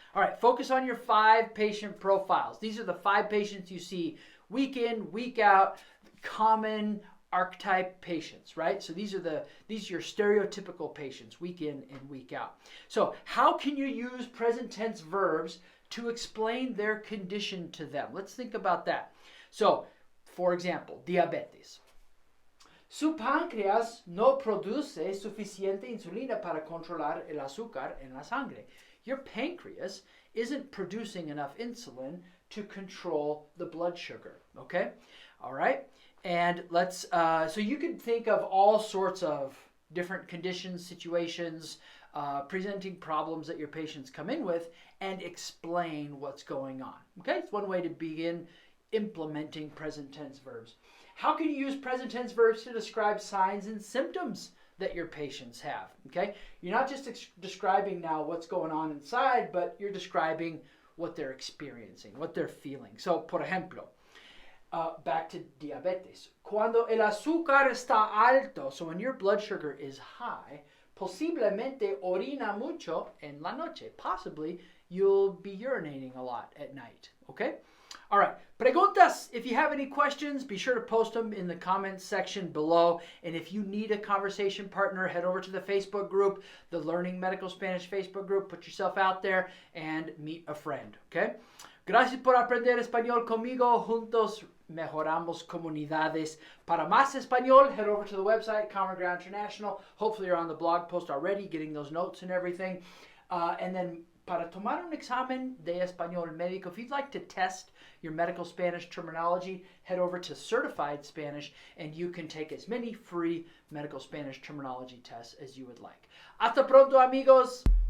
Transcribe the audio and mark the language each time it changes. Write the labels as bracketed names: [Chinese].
[English] All right, focus on your 5 patient profiles. These are the 5 patients you see week in, week out, common archetype patients, right? So these are your stereotypical patients, week in and week out. So how can you use present tense verbs to explain their condition to them? Let's think about that. So, for example, diabetes. [Spanish] Su páncreas no produce suficiente insulina para controlar el azúcar en la sangre. [English] Your pancreas isn't producing enough insulin to control the blood sugar, okay? All right? And let's, so you can think of all sorts of different conditions, situations, presenting problems that your patients come in with and explain what's going on, okay? It's one way to begin implementing present tense verbs. How can you use present tense verbs to describe signs and symptoms that your patients have? Okay, you're not just describing now what's going on inside, but you're describing what they're experiencing, what they're feeling. So, [Spanish] por ejemplo, [English] back to diabetes. [Spanish] Cuando el azúcar está alto, [English] so when your blood sugar is high, [Spanish] posiblemente orina mucho en la noche. [English] Possibly you'll be urinating a lot at night. Okay. All right, preguntas. If you have any questions, be sure to post them in the comments section below. And if you need a conversation partner, head over to the Facebook group, the Learning Medical Spanish Facebook group. Put yourself out there and meet a friend, okay? [Spanish] Gracias por aprender español conmigo. Juntos mejoramos comunidades. Para más español, [English] head over to the website, Common Ground International. Hopefully you're on the blog post already, getting those notes and everything. And then [Spanish] para tomar un examen de español médico, [English] if you'd like to test your medical Spanish terminology, head over to Certified Spanish and you can take as many free medical Spanish terminology tests as you would like. [Spanish] Hasta pronto, amigos.